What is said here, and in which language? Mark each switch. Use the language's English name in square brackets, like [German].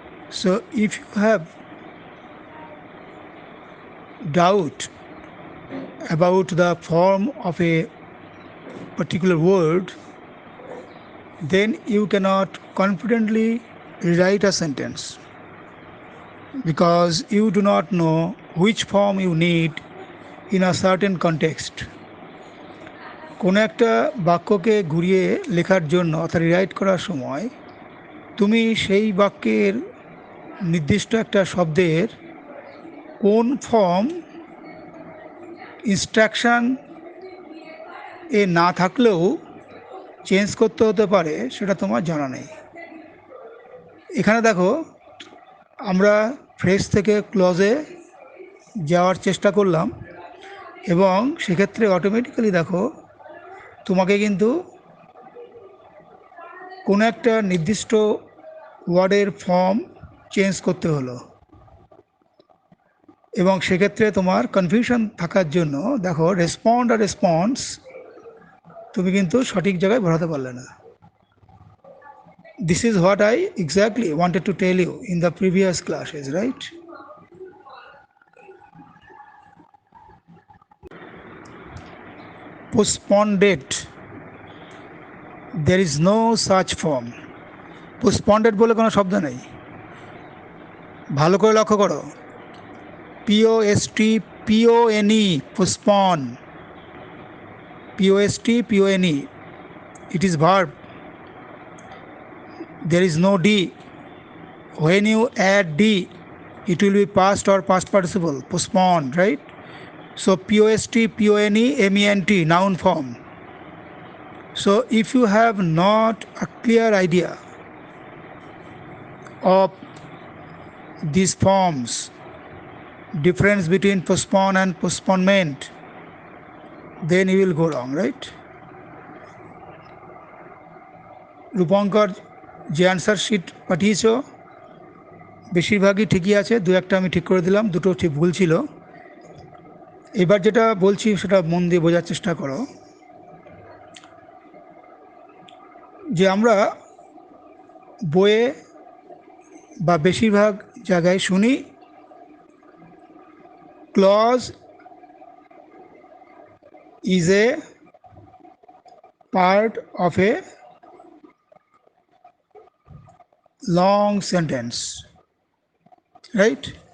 [English] So if you have doubt about the form of a particular word, then you cannot confidently rewrite a sentence, because you do not know which form you need in a certain context. [Bangla] কোনো একটা বাক্যকে ঘুরিয়ে লেখার জন্য অর্থাৎ rewrite করার সময় তুমি সেই বাক্যের নির্দিষ্ট একটা শব্দের কোন ফর্ম ইনস্ট্রাকশান এ না থাকলেও চেঞ্জ করতে হতে পারে, সেটা তোমার জানা নেই। এখানে দেখো, আমরা ফ্রেজ থেকে ক্লজে যাওয়ার চেষ্টা করলাম, এবং সেক্ষেত্রে অটোমেটিক্যালি দেখো তোমাকে কিন্তু কোনো একটা নির্দিষ্ট ওয়ার্ডের ফর্ম চেঞ্জ করতে হলো, এবং সেক্ষেত্রে তোমার কনফিউশন থাকার জন্য দেখো রেসপন্ড আর রেসপন্স তুমি কিন্তু সঠিক জায়গায় ভরাতে পারলে না। [English] This is what I exactly wanted to tell you in the previous classes, right? Postponed, there is no such form. [Bangla] Postponed বলে কোনো শব্দ নেই। ভালো করে লক্ষ্য করো, [English] POSTPONE, postpone, POSTPONE, it is verb. There is no D. When you add D, it will be past or past participle, postponed, right? So POST, PONE, MENT, noun form. So if you have not a clear idea of these forms, difference between postpone and postponement, then you will go wrong, right? [Bangla] Rupankar যে answer sheet পাঠিয়েছ বেশিরভাগই ঠিকই আছে, দু একটা আমি ঠিক করে দিলাম, দুটো ঠিক ভুল ছিল। এবার যেটা বলছি সেটা মন দিয়ে বোঝার চেষ্টা করো, যে আমরা বইয়ে বা বেশিরভাগ জায়গায় শুনি [English] Clause is a part of a long sentence, right?